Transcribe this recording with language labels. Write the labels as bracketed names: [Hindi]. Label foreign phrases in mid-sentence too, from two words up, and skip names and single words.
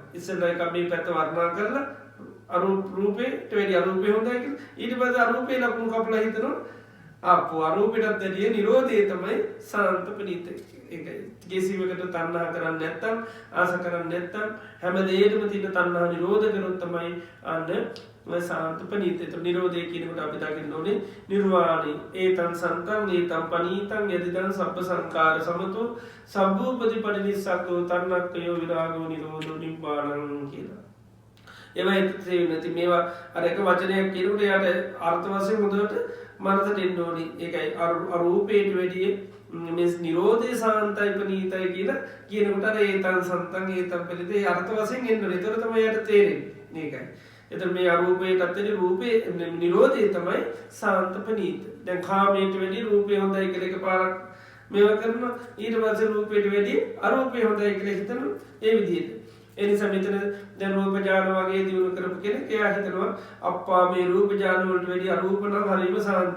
[Sinhala] ඉස්සෙල්ලා එක මේ පැත්ත වර්ණනා කරලා රූපේට වැඩි අරූපේ හොඳයි කියලා ඊට පස්සේ අරූපේ ලකුණු කපලා හිතනවා අපෝ අරූපෙටත් වැඩිය නිරෝධය තමයි සාන්තපනීත. ඒකයි කිසිවකට තණ්හා කරන්නේ නැත්තම් ආස කරන්නේ නැත්තම් හැම දෙයකම තියෙන තණ්හා නිරෝධ කරොත් තමයි අන්න සාන්තපනීත. ඒතර නිරෝධය කියනකොට අපි දකින්න ඕනේ නිර්වාණය. [Pali] ඒතං සන්තං ඒතං පනීතං යදිදං සබ්බ සංකාර සමතෝ සබ්බූපදී පටිනිස්සග්ගෝ තණ්හක්ඛයෝ විරාගෝ නිරෝධෝ නිබ්බාණං කියලා. [Sinhala] ඒවයි නැති මේවා අර එක වචනයක් කියනකොට යාට අර්ථ වශයෙන් හොඳට මනසට එන්න ඕනි. ඒකයි අරූපේට වැඩිය මේ නිරෝධය සාන්තයි පනීතයි කියලා කියනකොට අර [Pali] ඒතං සන්තං ඒතං පනීතයි [Sinhala] අර්ථ වශයෙන් එන්න ඕනේ. ඒතර තමයි යාට තේරෙන්නේ. මේකයි. එතකොට මේ අරූපේටත් වැඩි රූපේ නිරෝධය තමයි සාන්ත පනීත. දැන් කාමයට වැඩි රූපේ හොඳයි කියලා එකපාරක් මේවා කරනවා. ඊට පස්සේ රූපේට වැඩි අරූපේ හොඳයි කියලා හිතනවා. ඒ විදිහට එනිසා මෙතන දැන් රූප ඥාන වගේ දියුණු කරපු කෙනෙක් එයා හිතනවා අප්පා මේ රූප ඥාන වලට වැඩි අරූප නම් හරිම සාන්තයි.